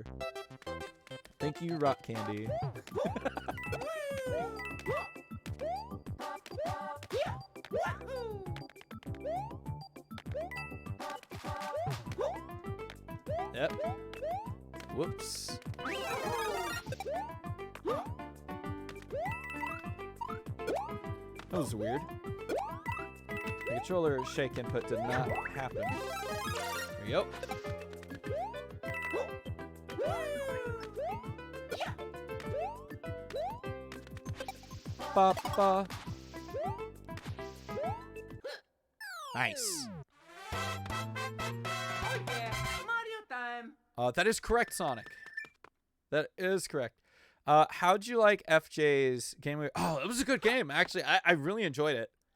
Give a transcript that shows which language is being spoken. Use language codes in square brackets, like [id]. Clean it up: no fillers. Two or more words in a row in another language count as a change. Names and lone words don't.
[en] Thank you, Rock Candy. Yep. Whoops. That was weird. The controller shake input did not happen. There we go. Ba ba. Nice. Yeah, Mario time. That is correct, Sonic. That is correct. How'd you like FJ's game? Oh, it was a good game. Actually, I really enjoyed it.